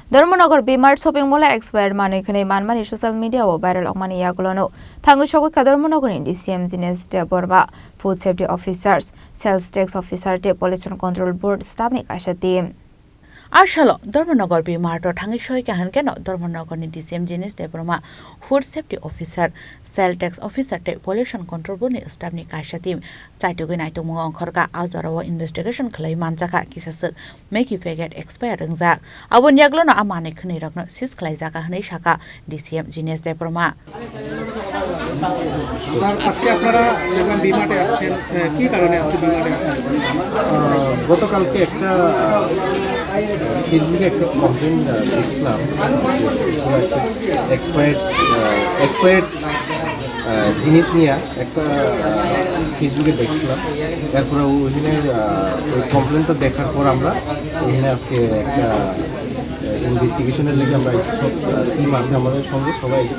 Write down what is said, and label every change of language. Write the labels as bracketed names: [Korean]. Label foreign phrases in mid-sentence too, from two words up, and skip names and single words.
[Kok Borok] Dharmanagar V-mart [English] shopping mall [Kok Borok] expired money khane Manmani [English] social media [Kok Borok] o viral okmani Yakulo no Thangwi Sogwikha Dharmanagar in DCM Jines de Borba [English] food safety officers sales tax officer [Kok Borok] de [English] pollution control board staff [Kok Borok] ni kaisa team Ashalo, Dharmanagar V-mart or Thangwi Sogwikha keno Dharmanagar ni DCM Jines de Borba [English] food safety officer sales tax officer [Kok Borok] de [English] pollution control board [Kok Borok] ni staff ni kaisa team chaitugui naitung mo khorga aujarawa investigation khlai manjaka kisase make packet expire ringjak abon Yakulo no amane khni rakno sis khlai jaka hnei shaka DCM Jines de Borba [Bangla] আজকে আপনারা যখন V-martে আসছেন কি কারণে আজকে V-marটে আসছেন গতকালকে একটা ফেসবুকে একটা কমপ্লেন দেখছিলাম এক্সপায়ার্ড জিনিস নিয়ে একটা ফেসবুকে দেখছিলাম তারপরে ওইখানে ওই কমপ্লেনটা দেখার পর আমরা ওইখানে আজকে একটা ইনভেস্টিগেশনের লেগে আমরা সব টিম আছে আমাদের সঙ্গে সবাই আইসি